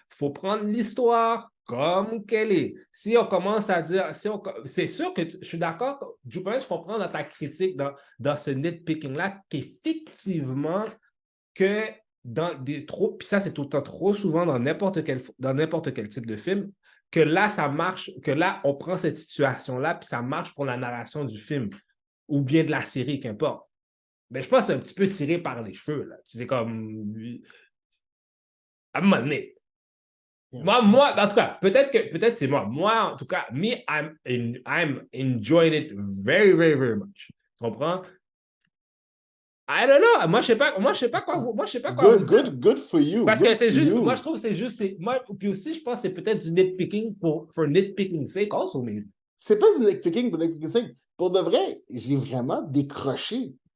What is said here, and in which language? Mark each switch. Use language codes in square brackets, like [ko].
[fr] Faut prendre l'histoire comme qu'elle est. Si on commence à dire, c'est sûr que je suis d'accord, je comprends dans ta critique, dans ce nitpicking-là, qu'effectivement, que dans des trop, puis ça, c'est tout le temps trop souvent dans n'importe quel type de film, que là, ça marche, que là, on prend cette situation-là, puis ça marche pour la narration du film, ou bien de la série, qu'importe. Mais je pense que c'est un petit peu tiré par les cheveux, là. C'est comme... À un moment donné. Moi, en tout cas, peut-être c'est moi. Moi, en tout cas, [en] I'm enjoying it very, very, very much. [fr] Tu comprends? [en] I don't know. [fr] Moi, je sais pas quoi vous dire. [en] Good for you. [fr] Parce que c'est juste, moi, je trouve que c'est juste, puis aussi, je pense que c'est peut-être du nitpicking [en] for nitpicking sake also, maybe. [fr] C'est pas du nitpicking pour nitpicking sake. Pour de vrai, j'ai vraiment décroché.